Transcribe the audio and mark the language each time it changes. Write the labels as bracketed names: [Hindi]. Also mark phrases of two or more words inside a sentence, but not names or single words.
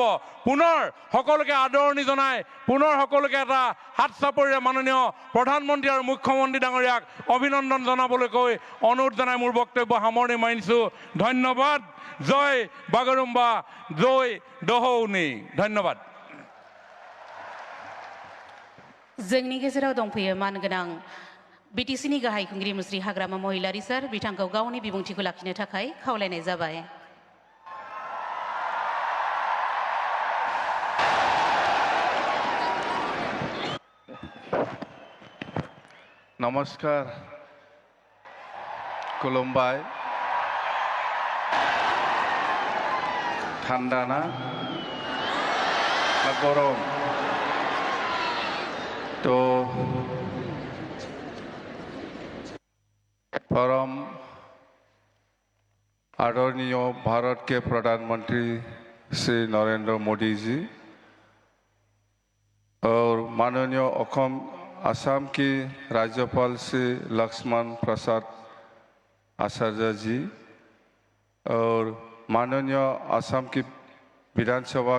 [Assamese] পুনৰ সকলোকে আদৰণি জনাই পুনৰ সকলোকে এটা হাত চাপৰিৰে মাননীয় প্ৰধানমন্ত্ৰী আৰু মুখ্যমন্ত্ৰী ডাঙৰীয়াক অভিনন্দন জনাবলৈ কৈ অনুৰোধ জনাই মোৰ বক্তব্য সামৰণি মাৰিছোঁ। ধন্যবাদ। জয় বাগৰুম্বা, জয় দহৌনি। ধন্যবাদ। [Bodo] जोंनि गेजेराव दंफैयो मानगोनां बिटिसिनि गाहाय खुंगिरि मुस्रि हाग्रामा महिलारि सार, बिथांखौ गावनि बिबुंथिखौ लाखिनो थाखाय खावलायनाय जाबाय। [Assamese] নমস্কাৰ, খুলুমবাই। [Bangla] ঠান্ডা না গরম? [Hindi] तो परम आदरणीय भारत के प्रधानमंत्री श्री नरेंद्र मोदी जी और माननीय असम के राज्यपाल श्री लक्ष्मण प्रसाद आचार्य जी और माननीय असम की विधानसभा